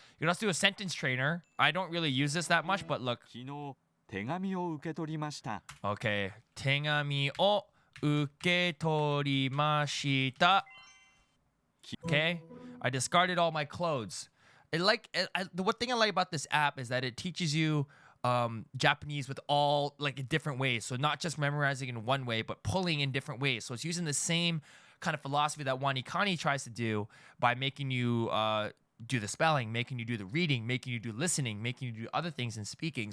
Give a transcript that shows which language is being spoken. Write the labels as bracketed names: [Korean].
[English] You can also do a sentence trainer. I don't really use this that much, but look. [Japanese] 昨日手紙を受け取りました。 [English] Okay. [Japanese] 手紙を受け取りました. [English] Okay. I discarded all my clothes. The one thing I like about this app is that it teaches you Japanese with all like in different ways. So not just memorizing in one way, but pulling in different ways. So it's using the same kind of philosophy that Wanikani tries to do by making you do the spelling, making you do the reading, making you do listening, making you do other things in speaking.